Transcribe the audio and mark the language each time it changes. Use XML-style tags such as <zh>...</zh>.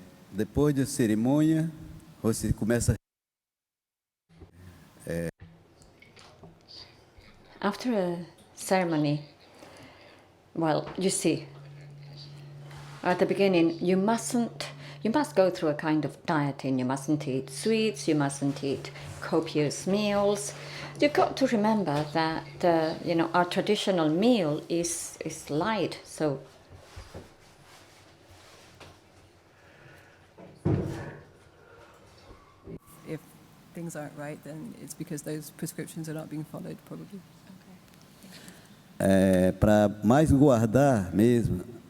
<pt>Depois da cerimônia, você começa.</pt> <en>After a ceremony, well, you see, at the beginning, you must go through a kind of dieting. You mustn't eat sweets, you mustn't eat copious meals. You've got to remember that, our traditional meal is light, so If things aren't right, then it's because those prescriptions are not being followed, probably.</en> <pt>Para mais guardar mesmo.</pt>